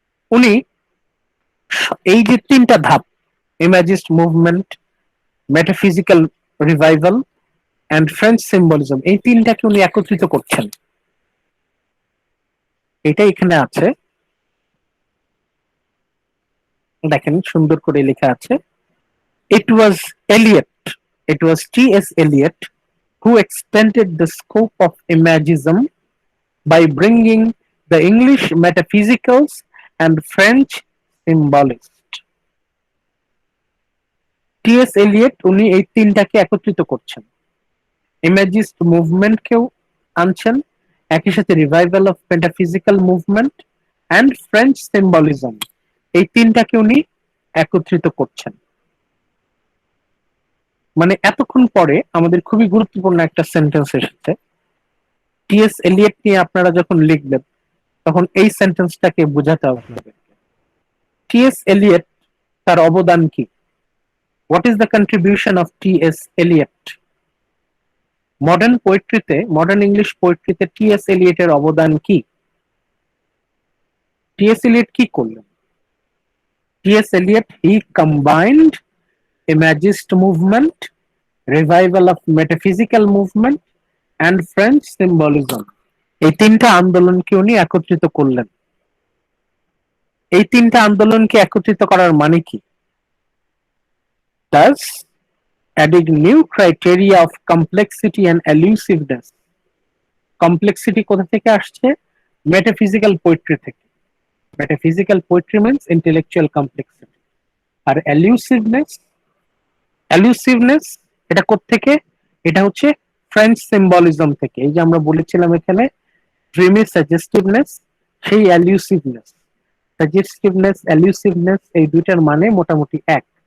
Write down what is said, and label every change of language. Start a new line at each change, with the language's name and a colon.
Bangla: উনি এই যে তিনটা ধাপ, ইমেজিস্ট movement, metaphysical revival and French symbolism, এই তিনটাকে উনি একত্রিত করছেন। এটা এখানে আছে, দেখেন সুন্দর করে লেখা আছে।
English: It was Eliot, it was T.S. Eliot who extended the scope of imagism by bringing the English metaphysicals and French symbolists. T.S.
Bangla: Eliot উনি এই তিনটাকে একত্রিত করছেন, ইমেজিস্ট মুভমেন্টকেও আনছেন, একই সাথে revival of metaphysical movement and French symbolism, এই তিনটাকে উনি একত্রিত করছেন। মানে এতক্ষণ পরে আমাদের খুবই গুরুত্বপূর্ণ একটা সেন্টেন্স এসেছে। টি.এস. এলিয়ট নিয়ে আপনারা যখন লিখবেন তখন এই সেন্টেন্সটাকে বোঝাতে হবে আপনাদের। টি.এস.
English: Eliot
Bangla: তার অবদান কি?
English: What is the contribution of T S. Eliot?
Bangla: Modern পোয়েট্রিতে, modern English পোয়েট্রিতে T.S.. এলিয়টের অবদান কি? টি.এস. এলিয়ট কি করলেন? T.S..
English: Eliot he combined imagist movement, revival of metaphysical movement and French symbolism,
Bangla: এই তিনটা আন্দোলনকে উনি একত্রিত করলেন। এই তিনটা আন্দোলনকে একত্রিত করার মানে কি?
English: Thus adding new criteria of complexity and elusiveness.
Bangla: Complexity কোথা থেকে আসছে? মেটাফিজিক্যাল পোয়েট্রি থেকে।
English: Metaphysical poetry means intellectual complexity.
Bangla: আর এলুসিভনেস, এলুসিভনেস এটা কোত্থেকে? এটা হচ্ছে ফ্রেঞ্চ সিম্বলিজম থেকে। এই যে আমরা বলেছিলাম এখানে ড্রিমি সাজেস্টিভনেস, সেই এলুসিভনেস, সাজেস্টিভনেস, এলুসিভনেস এই দুইটার মানে মোটামুটি এক।